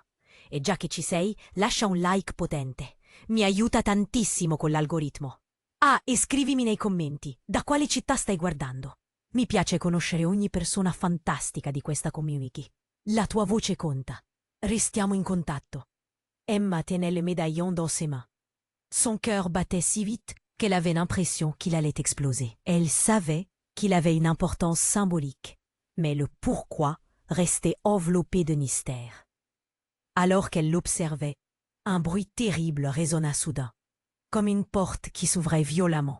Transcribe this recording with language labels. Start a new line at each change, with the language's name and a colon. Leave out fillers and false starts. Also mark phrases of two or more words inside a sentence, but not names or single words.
Italian: E già che ci sei, lascia un like potente. Mi aiuta tantissimo con l'algoritmo. Ah, e scrivimi nei commenti da quale città stai guardando. Mi piace conoscere ogni persona fantastica di questa community. La tua voce conta. Restiamo in contatto.
French: Emma tenait le médaillon dans ses mains. Son cœur battait si vite qu'elle avait l'impression qu'il allait exploser. Elle savait qu'il avait une importance symbolique, mais le pourquoi restait enveloppé de mystère. Alors qu'elle l'observait, un bruit terrible résonna soudain, comme une porte qui s'ouvrait violemment.